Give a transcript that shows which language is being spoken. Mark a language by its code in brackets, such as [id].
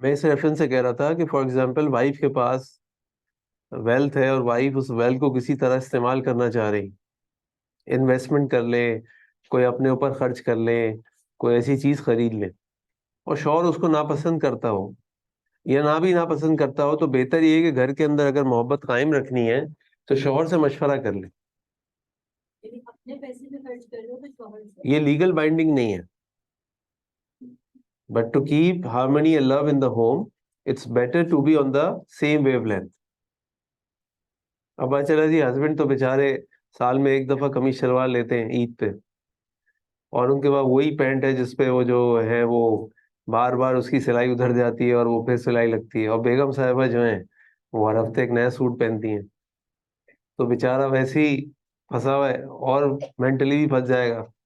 [ur] میں اس ریفرنس سے کہہ رہا تھا کہ فار ایگزامپل وائف کے پاس ویلتھ ہے اور وائف اس ویلتھ کو کسی طرح استعمال کرنا چاہ رہی، انویسٹمنٹ کر لے، کوئی اپنے اوپر خرچ کر لے، کوئی ایسی چیز خرید لے، اور شوہر اس کو ناپسند کرتا ہو یا نہ بھی ناپسند کرتا ہو، تو بہتر یہ ہے کہ گھر کے اندر اگر محبت قائم رکھنی ہے تو شوہر سے مشورہ کر لے. یعنی اپنے پیسے میں خرچ کر رہے ہو تو شوہر سے. یہ لیگل بائنڈنگ نہیں ہے. [en] But to keep harmony and love in the home it's better to be on the same wavelength. [ur] اب چلا جی ہسبینڈ تو بیچارے سال میں ایک دفعہ قمیص شلوار لیتے ہیں عید پہ، اور ان کے بعد وہی پینٹ ہے جس پہ وہ جو ہے وہ بار بار اس کی سلائی ادھر جاتی ہے اور وہ پھر سلائی لگتی ہے. اور بیگم صاحبہ جو ہیں وہ ہر ہفتے ایک نیا سوٹ پہنتی ہیں، تو بیچارہ ویسے ہی پھنسا ہوا ہے اور مینٹلی بھی پھنس جائے گا.